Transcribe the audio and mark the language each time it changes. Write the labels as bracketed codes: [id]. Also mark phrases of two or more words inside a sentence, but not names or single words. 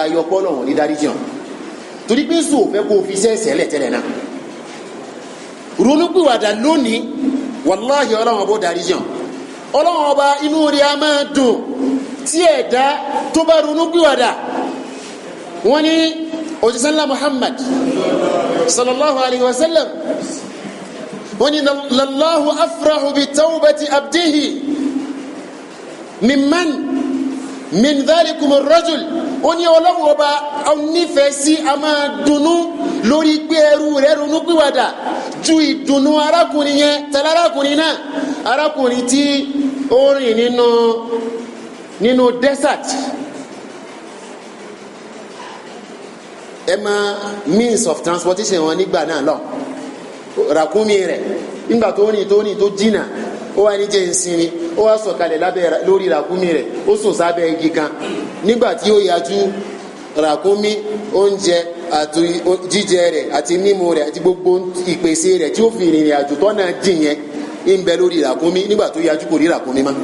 [yo] yọ pọ́ lọ́wọ́n ní dáríjì hàn torí pé sùn ò fẹ́ kó o fi ṣẹ̀ṣẹ̀ lẹ̀ tẹ́lẹ̀ náà ronúpìwàdà lónìí wàláhì ọlọ́run ọba ó dáríjì hàn ọlọ́run ọba inú rí a máa dùn tí ẹ̀dá tó bá ronúpìwàdà wọ́n ní òjísánlá Muhammad [ar] صلى الله عليه وسلم [yo] wọ́n ní [ar] لله أفرح بتوبة عبده ممن من ذلكم الرجل [yo] wọ́n ní ọlọ́run ọba onífẹ̀ẹ́ sí a máa dùnnú lórí pé ẹrú rẹ̀ ronú pìwàdà ju ìdùnnú arákùnrin yẹn tẹ̀lé arákùnrin náà arákùnrin tí ó rìn nínú desert [en] means of transportation [yo] wọn nígbà náà lọ ràkúnmí rẹ̀ nígbà tó jìnnà ó wá ní jẹ́ ìsinmi ó wá sọ̀kalẹ̀ lórí ràkúnmí rẹ̀ ó sùn sábẹ́ igi kan nígbà tí ó yájú ràkúnmí oúnjẹ àti jíjẹ rẹ̀ àti mímu rẹ̀ àti gbogbo ìpèsè rẹ̀ tí ó fi rìnrìn àjò tọ́nà jìn yẹn ń bẹ lórí ràkúnmí nígbà tó yájú kò rí ràkúnmí